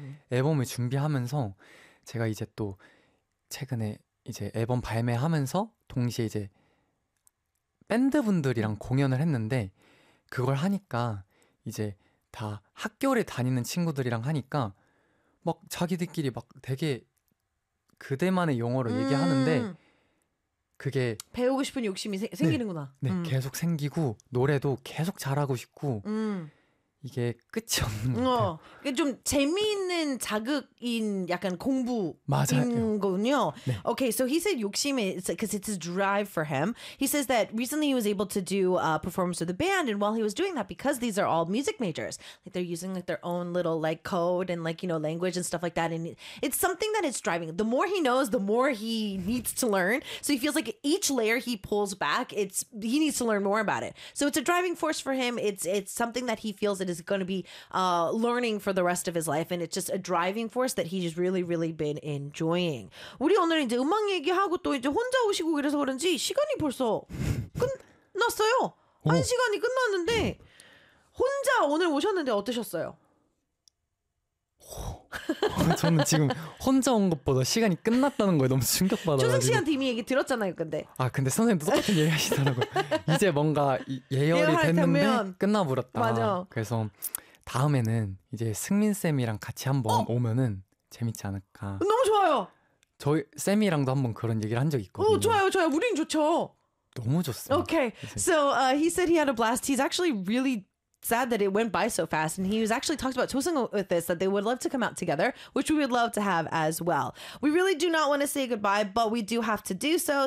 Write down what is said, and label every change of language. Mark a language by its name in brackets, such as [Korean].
[Korean] 앨범을 준비하면서 제가 이제 또 최근에 이제 앨범 발매하면서 동시에 이제 밴드분들이랑 공연을 했는데 그걸 하니까 이제 다 학교를 다니는 친구들이랑 하니까 막 자기들끼리 막 되게 그대만의 영어로 얘기하는데 그게 배우고 싶은 욕심이 생기는구나. 네. 계속 생기고 노래도 계속 잘하고 싶고 이게 끝이 없는 것 같아요. 좀 재미있는 자극인 약간 공부인 맞아요. 거군요. 네. [English] Okay, so he said 욕심이 because it's a drive for him. He says that recently he was able to do a performance with a band and while he was doing that, because these are all music majors, like they're using like their own little like code and like, you know, language and stuff like that. And it's something that is driving. The more he knows, the more he needs to learn. So he feels like each layer he pulls back, he needs to learn more about it. So it's a driving force for him. It's something that he feels it is going to be learning for the rest of his life, and it's just a driving force that he's really, really been enjoying. [Korean] 우리 오늘 이제 음악 얘기하고 또 이제 혼자 오시고 그래서 그런지 시간이 벌써 끝났어요. 한 시간이 끝났는데 혼자 오늘 오셨는데 어떠셨어요? 저는 지금 혼자 온 것보다 시간이 끝났다는 거에 너무 충격받아가지고. 초승 씨한테 이미 얘기 들었잖아요, 근데. 아 근데 선생님도 똑같은 얘기 하시더라고요. 이제 뭔가 예열이 됐는데 끝나버렸다. 맞아. 그래서 다음에는 이제 승민 쌤이랑 같이 한번 오면은 재밌지 않을까. 너무 좋아요. 저희 쌤이랑도 한번 그런 얘기를 한 적 있거든요. 오, 좋아요, 좋아요. 우린 좋죠. 너무 좋습니다. [English] Okay, so he said he had a blast. He's actually really sad that it went by so fast, and he was actually talked about Chosung with this that they would love to come out together, which we would love to have as well. We really do not want to say goodbye, but we do have to do so.